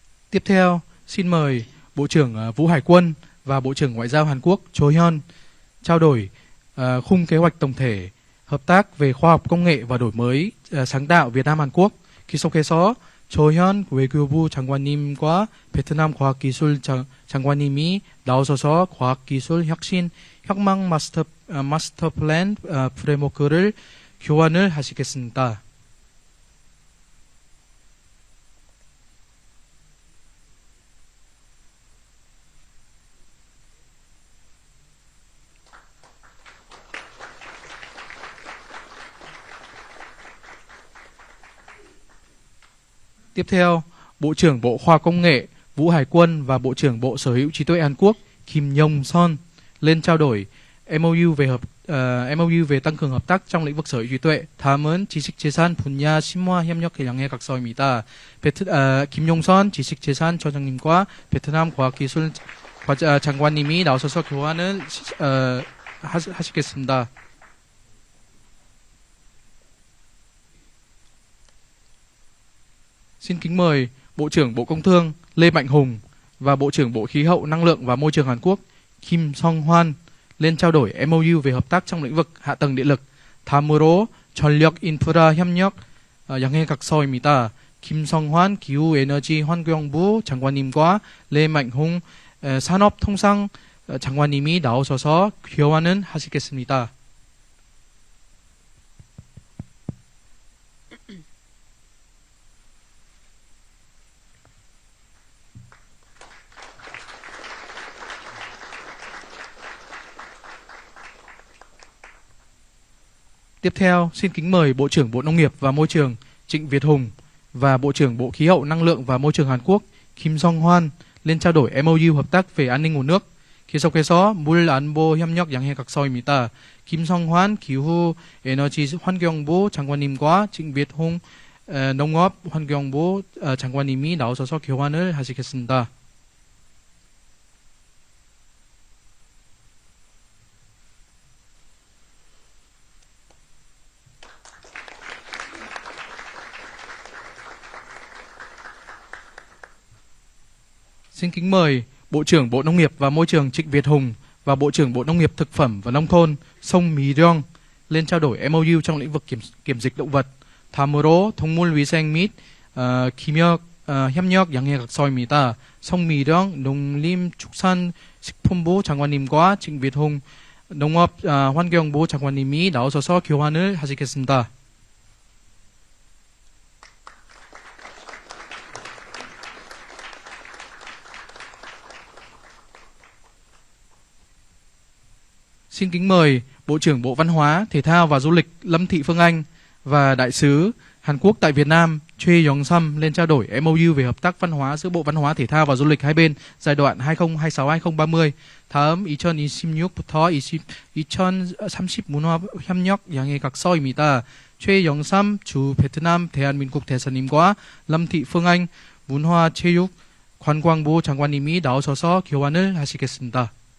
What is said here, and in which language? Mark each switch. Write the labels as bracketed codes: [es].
[vi] Tiếp theo, xin mời Bộ trưởng Vũ Hải Quân và Bộ trưởng Ngoại giao Hàn Quốc Cho Hyun trao đổi khung kế hoạch tổng thể hợp tác về khoa học công nghệ và đổi mới sáng tạo Việt Nam Hàn Quốc. [ko] 계속해서 조현 외교부 장관님과 베트남 과학기술 장관님이 나오셔서 과학기술 혁신 혁명 마스터 플랜 프레임워크를 교환을 하시겠습니다. [vi] Tiếp theo, Bộ trưởng Bộ Khoa học Công nghệ Vũ Hải Quân và Bộ trưởng Bộ Sở hữu trí tuệ Hàn Quốc Kim Yong-son lên trao đổi MOU về tăng cường hợp tác trong lĩnh vực sở hữu trí tuệ. [ko] 다음은 지식재산 분야 심화 협력 양해 각서입니다. 김용선 지식재산처장님과 베트남 과학기술 장관님이 나오셔서 교환을 하시겠습니다. [vi] Xin kính mời Bộ trưởng Bộ Công Thương Lê Mạnh Hùng và Bộ trưởng Bộ Khí hậu Năng lượng và Môi trường Hàn Quốc Kim Song Hwan lên trao đổi MOU về hợp tác trong lĩnh vực hạ tầng điện lực. [ko] 다음으로 전력 인프라 협력 양해 각서입니다. 김성환 기후에너지환경부 장관님과 레망홍 산업통상 장관님이 나오셔서 교환을 하시겠습니다. [vi] Tiếp theo, xin kính mời Bộ trưởng Bộ Nông nghiệp và Môi trường Trịnh Việt Hùng và Bộ trưởng Bộ Khí hậu Năng lượng và Môi trường Hàn Quốc Kim Song Hwan lên trao đổi MOU hợp tác về an ninh nguồn nước. [ko] 계속해서 물 안보 협력 양해 각서입니다. 김성환 기후에너지환경부 장관님과 징빗홍 농업환경부 장관님이 나오셔서 교환을 하시겠습니다. [vi] Xin kính mời Bộ trưởng Bộ Nông nghiệp và Môi trường Trịnh Việt Hùng và Bộ trưởng Bộ Nông nghiệp Thực phẩm và Nông thôn Song Mi-ryong lên trao đổi MOU trong lĩnh vực kiểm dịch động vật. [ko] 다음으로 동물위생 및 협력 양해 각서입니다. 성미령 농림축산식품부 장관님과 징빗홍 농업환경부 장관님이 나오셔서 교환을 하시겠습니다. [vi] Xin kính mời Bộ trưởng Bộ Văn hóa, Thể thao và Du lịch Lâm Thị Phương Anh và Đại sứ Hàn Quốc tại Việt Nam Choi Yong-sam lên trao đổi MOU về hợp tác văn hóa giữa Bộ Văn hóa, Thể thao và Du lịch hai bên giai đoạn 2026-2030. [ko] 다음 2026부터 2030 문화 협력 양해 각서입니다. 최영삼 주 베트남 대한민국 대사님과 lâm thị phương anh 문화체육 관광부 장관님이 나오셔서 교환을 하시겠습니다.